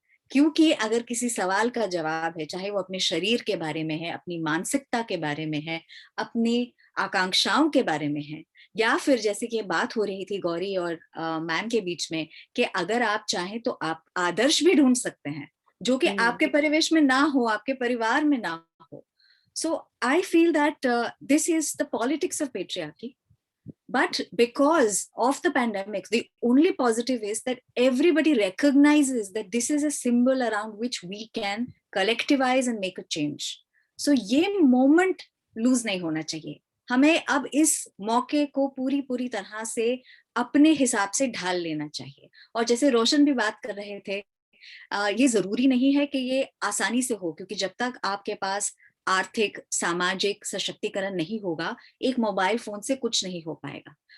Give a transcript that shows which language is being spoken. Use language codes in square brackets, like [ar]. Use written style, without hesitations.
[hi] क्योंकि अगर किसी सवाल का जवाब है, चाहे वो अपने शरीर के बारे में है, अपनी मानसिकता के बारे में है, अपनी आकांक्षाओं के बारे में है, या फिर जैसे कि बात हो रही थी गौरी और मैम के बीच में कि अगर आप चाहें तो आप आदर्श भी ढूंढ सकते हैं जो कि आपके परिवेश में ना हो, आपके परिवार में ना हो। [en] So I feel that this is the politics of patriarchy. But because of the pandemic, the only positive is that everybody recognizes that this is a symbol around which we can collectivize and make a change. [hi] So ये [en] moment lose [hi] नहीं होना चाहिए. हमें अब इस मौके को पूरी तरह से अपने हिसाब से ढाल लेना चाहिए. और जैसे रोशन भी बात कर रहे थे, ये जरूरी नहीं है कि ये आसानी से हो, क्योंकि जब तक आपके पास आर्थिक सामाजिक सशक्तिकरण नहीं होगा, एक मोबाइल फोन से कुछ नहीं हो पाएगा।